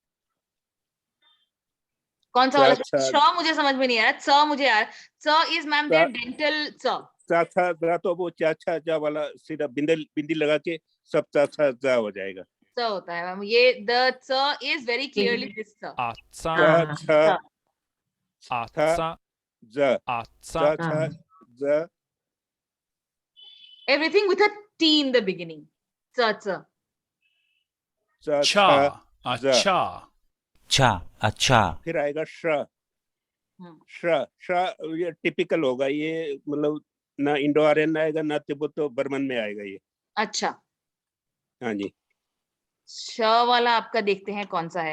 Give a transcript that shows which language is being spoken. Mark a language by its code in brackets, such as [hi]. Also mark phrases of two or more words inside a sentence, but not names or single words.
[hi] कौन सा वाला? च, श मुझे समझ में नहीं आ रहा, च मुझे आ रहा। [en] ch is ma'am there dental ch. [hi] चा था जा, तो वो चा छा जा वाला सीधा बिंदी लगा के सब चा छा जा हो जाएगा। च होता है मैम, ये [en] the ch is very clearly this ch. आचा चा छा आचा जा, आचा चा छा जा, everything with a T in the beginning. च च। चा चा छा जा, [hi] अच्छा अच्छा अच्छा फिर आएगा श, ये टिपिकल होगा, ये मतलब ना इंडो आर्यन आएगा ना तिब्बतो बर्मन में आएगा ये। अच्छा, हाँ जी। श वाला आपका देखते हैं कौन सा है।